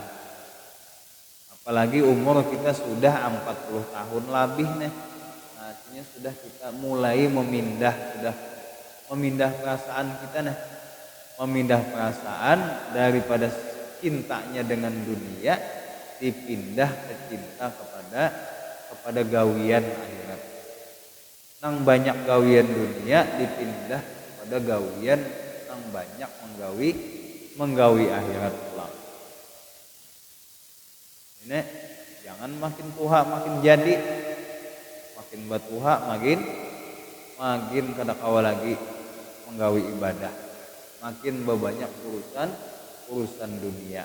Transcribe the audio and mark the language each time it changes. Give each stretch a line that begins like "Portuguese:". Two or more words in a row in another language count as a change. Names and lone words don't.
Indonesian: Apalagi umur kita sudah 40 tahun lebih nih. Nah, artinya sudah kita mulai memindah perasaan kita nih. Memindah perasaan daripada cintanya dengan dunia dipindah ke cinta kepada gawian akhirat.
Banjar: Nang banyak gawian dunia dipindah kepada gawian nang banyak menggawi akhirat pulang. Ini jangan makin tua makin jadi, makin batuha makin kada kawa lagi menggawi ibadah, makin banyak urusan dunia.